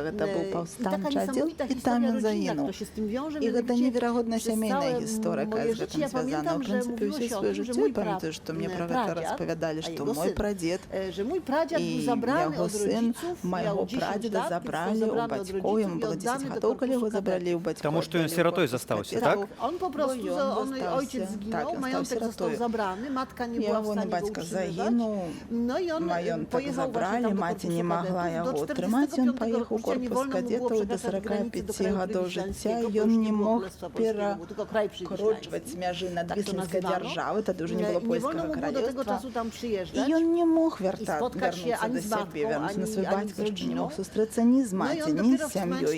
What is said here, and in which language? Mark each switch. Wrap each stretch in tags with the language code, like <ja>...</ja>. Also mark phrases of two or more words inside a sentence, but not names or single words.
<be>Гэта быў паўстанчы аддзел, і там ён загінуў. І гэта неверагодная сямейная гісторыя, якая з гэтым звязана. У прынцыпе, ўсё сваё жыццё, я памятаю, што мне пра гэта распавядалі, што мой прадзед і яго сын майго прадзеда забралі ў бацькоў, яму было 10 гадоў, калі яго забралі ў бацькоў. Таму што ён сіратой застаўся, так?</be> <ru>Он попросту,</ru> <pl>ojciec zginął, majątek został zabrany, matka nie była w stanie go utrzymywać. No i on pojechał</pl> <be>забралі, маці не магла яго ўтрымаць, ён паехаў у корпус кадетаў да 45 гадоў жыцця, ён не мог перакручваць мяжы надвіслінскай дзяржавы, тады ўжо не было польскага королевства. І ён не мог вярнуцца да сябе, вярнуцца на свой бацькаўшчыну, не мог сустрэцца ні з маці, ні з сям'ёй.</be>